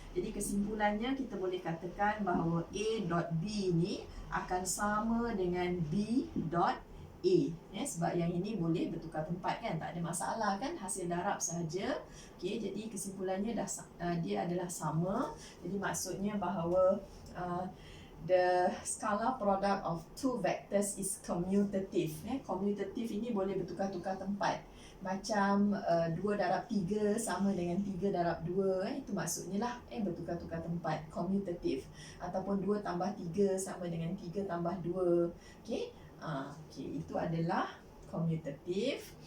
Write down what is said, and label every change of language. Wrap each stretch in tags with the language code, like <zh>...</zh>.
<ms>Jadi kesimpulannya kita boleh katakan bahawa A dot B ni akan sama dengan B dot A. Sebab yang ini boleh bertukar tempat kan, tak ada masalah kan, hasil darab sahaja. Jadi kesimpulannya dia adalah sama. Jadi maksudnya bahawa</ms> <en>the scalar product of two vectors is commutative.</en> <ms>Commutative ini boleh bertukar-tukar tempat. Macam 2 darab 3 sama dengan 3 darab 2, itu maksudnya lah bertukar-tukar tempat, commutative. Ataupun 2 tambah 3 sama dengan 3 tambah 2. Itu adalah commutative.</ms>